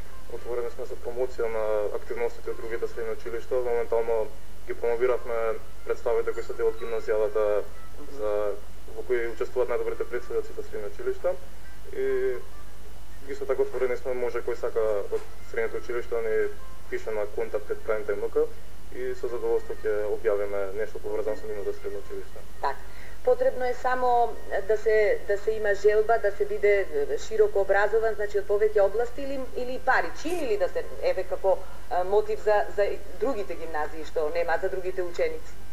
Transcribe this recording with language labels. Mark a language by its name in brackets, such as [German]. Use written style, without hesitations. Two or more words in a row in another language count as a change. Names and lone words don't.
[Macedonian] Отворени сме за промоција на активностите од другите средни училишта. Моментално ги промовиравме представите кои се дел од гимназијата во кои учествуваат најдобрите представници од средни училишта. И исто така отворени сме, може кој сака од средните училишта да ни пише на contact@primetime.nl и со задоволство ќе објавиме нешто поврзано со нивното средно училиште. Така. Потребно е само да се има желба, да се биде широко образован, значи од повеќе области или пари, или да се еве како мотив за другите гимназии што нема за другите ученици.